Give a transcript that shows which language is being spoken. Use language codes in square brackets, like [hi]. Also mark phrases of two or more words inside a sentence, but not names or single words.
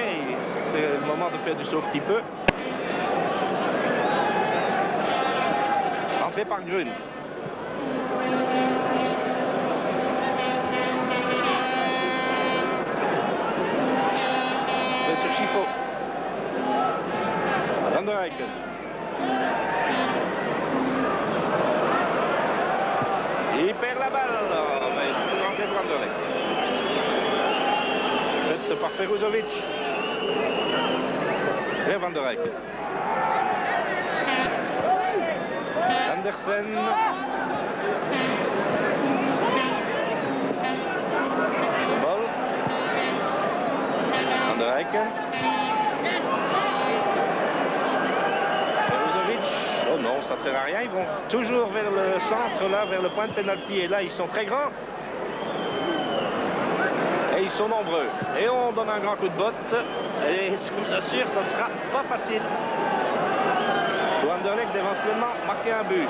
[fr] C'est le moment de faire du sauve qui peut. Entrée par Grun. C'est sur Schifo. Van der Eyck. Il perd la balle. Mais c'est une entrée pour Van der Eyck. Faite par Peruzovic. Vers Van der Eyck. Andersen. De Mol. Van der Eyck. Oh non, ça ne sert à rien. Ils vont toujours vers le centre, là, vers le point de pénalty. Et là, ils sont très grands. Et ils sont nombreux. Et on donne un grand coup de botte. Et je vous assure, ça ne sera pas facile pour Anderlecht d'éventuellement marquer un but.